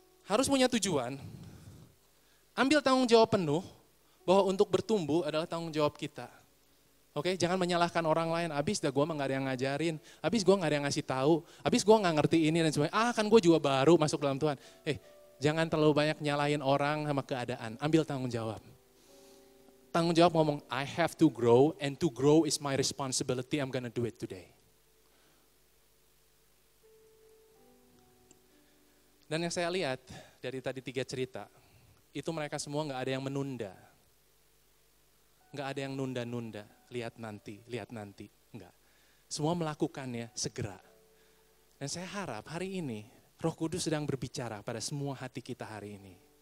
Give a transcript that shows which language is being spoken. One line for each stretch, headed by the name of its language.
Indonesian: Harus punya tujuan, ambil tanggung jawab penuh bahwa untuk bertumbuh adalah tanggung jawab kita. Oke, jangan menyalahkan orang lain, abis dah gue mah gak ada yang ngajarin, abis gue gak ada yang ngasih tahu, abis gue gak ngerti ini dan sebagainya, kan gue juga baru masuk dalam Tuhan. Jangan terlalu banyak nyalahin orang sama keadaan, ambil tanggung jawab. Tanggung jawab ngomong,
English: I have to grow and to grow is my responsibility, I'm gonna do it today.
Indonesian: Dan yang saya lihat dari tadi 3 cerita, itu mereka semua nggak ada yang menunda. Nggak ada yang nunda-nunda, lihat nanti, enggak. Semua melakukannya segera. Dan saya harap hari ini Roh Kudus sedang berbicara pada semua hati kita hari ini.